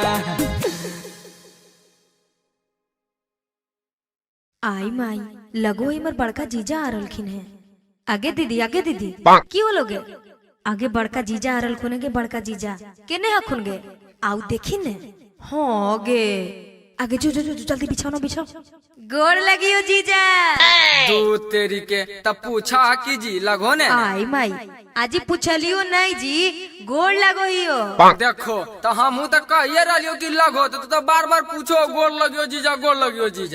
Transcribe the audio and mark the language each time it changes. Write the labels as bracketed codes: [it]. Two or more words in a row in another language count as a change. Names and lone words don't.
[mag] आई माई लगो इमर बड़का जीजा आ रहलखिन है। आगे दीदी की बोलोगे? आगे बड़का जीजा आ रहलखुन गे बड़का जीजा केने हखुन गे आउ देखी ने। हाँ गे आगे जो जो जो जल्दी बिछाओ ना बिछाओ। गोड़ लगी हो जीजा। तू तेरी के तब पूछा कि जी लगो ने आई माई आजी पूछलियो नहीं जी गोड़ लगो ही हो। देखो तो हम तो कहिए रहियो कि लगो तो बार बार पूछो गोड़ लगियो जीजा गोड़ लगियो जीजा।